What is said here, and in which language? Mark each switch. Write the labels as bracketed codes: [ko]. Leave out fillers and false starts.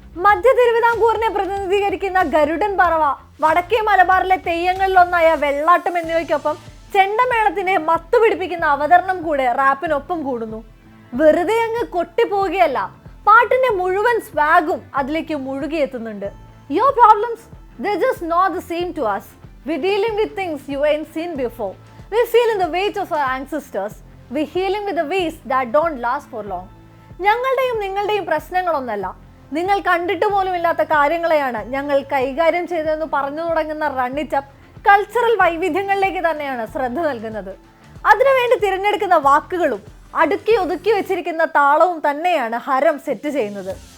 [ml] മധ്യ തിരുവിതാംകൂറിനെ പ്രതിനിധീകരിക്കുന്ന ഗരുഡൻ പറവ, വടക്കേ മലബാറിലെ തെയ്യങ്ങളിലൊന്നായ വെള്ളാട്ടം എന്നിവയ്ക്കൊപ്പം ചെണ്ടമേളത്തിന്റെ മത്തുപിടിപ്പിക്കുന്ന അവതരണം കൂടെ റാപ്പിനൊപ്പം കൂടുന്നു. വെറുതെ അങ്ങ് കൊട്ടിപ്പോവുകയല്ല, പാട്ടിന്റെ മുഴുവൻ സ്വാഗും അതിലേക്ക് മുഴുകിയെത്തുന്നുണ്ട്. [en] Your problems, they're just not the same to us. We're dealing with things you ain't seen before. We're feeling the weight of our ancestors. We're healing with the ways that don't last for long. [ml] ഞങ്ങളുടെയും നിങ്ങളുടെയും പ്രശ്നങ്ങളൊന്നല്ല, നിങ്ങൾ കണ്ടിട്ട് പോലുമില്ലാത്ത കാര്യങ്ങളെയാണ് ഞങ്ങൾ കൈകാര്യം ചെയ്തതെന്ന് പറഞ്ഞു തുടങ്ങുന്ന റണ്ണിറ്റപ്പ് കൾച്ചറൽ വൈവിധ്യങ്ങളിലേക്ക് തന്നെയാണ് ശ്രദ്ധ നൽകുന്നത്. അതിനുവേണ്ടി തിരഞ്ഞെടുക്കുന്ന വാക്കുകളും അടുക്കി ഒതുക്കി വെച്ചിരിക്കുന്ന താളവും തന്നെയാണ് ഹരം സെറ്റ് ചെയ്യുന്നത്.